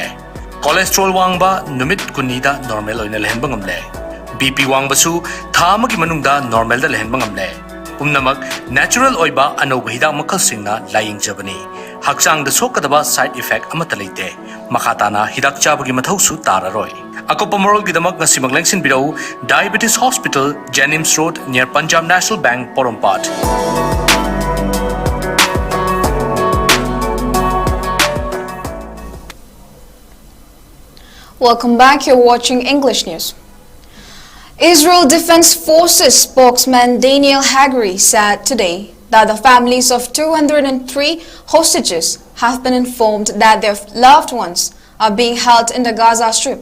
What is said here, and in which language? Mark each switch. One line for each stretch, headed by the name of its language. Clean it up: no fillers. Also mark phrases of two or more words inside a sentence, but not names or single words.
Manipuri: Cholesterol wangba numit kunida normal oina lehenba ngamle. BP wangbasu tha amagi manungda normal da lehenba ngamle. Umnamak natural oiba anoba hidang makal singna laying jabani. Haksang da sokadaba
English: side effect
Manipuri: amata leite. Makatana hidak chabagi mathausu tararoi. Ako pamorol gidamak nga simaglengsin birau Diabetes Hospital, Jennings Road near Punjab National Bank, Porompat.
English: Welcome back. You're watching English News. Israel Defense Forces spokesman Daniel Hagari said today that the families of 203 hostages have been informed that their loved ones are being held in the Gaza Strip.